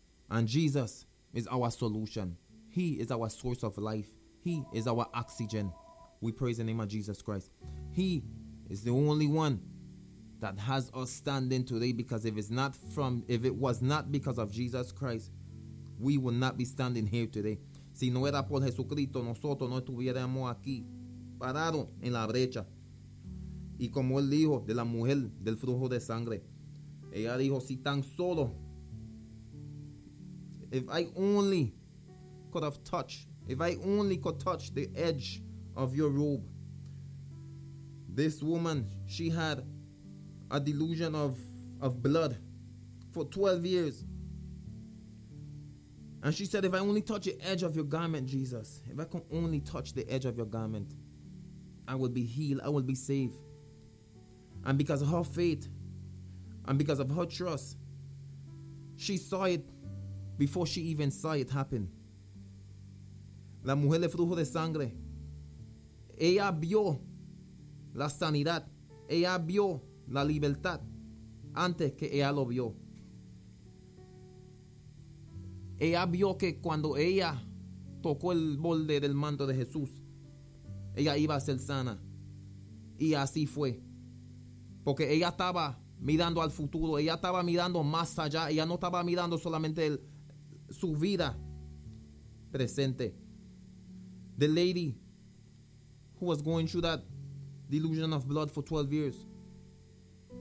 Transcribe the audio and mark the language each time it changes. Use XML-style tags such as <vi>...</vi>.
<en>And Jesus is our solution. He is our source of life. He is our oxygen. We praise the name of Jesus Christ. He is the only one that has us standing today, because if it was not because of Jesus Christ, we would not be standing here today.</en> <es>Si no era por Jesucristo, nosotros no estuviéramos aquí, parados en la brecha. Y como él dijo de la mujer del flujo de sangre, ella dijo, si tan solo,</es> <en>if I only could touch the edge of your robe. This woman, she had a delusion of blood for 12 years. And she said, if I only touch the edge of your garment, Jesus, if I can only touch the edge of your garment, I will be healed, I will be saved. And because of her faith and because of her trust, she saw it before she even saw it happen.</en> <es>La mujer de flujo de sangre, ella vio la sanidad, ella vio la libertad antes que ella lo vio. Ella vio que cuando ella tocó el borde del manto de Jesús, ella iba a ser sana. Y así fue. Porque ella estaba mirando al futuro, ella estaba mirando más allá, ella no estaba mirando solamente su vida presente.</es> <en>The lady who was going through that delusion of blood for 12 years, she saw moreover of what she was seeing</en>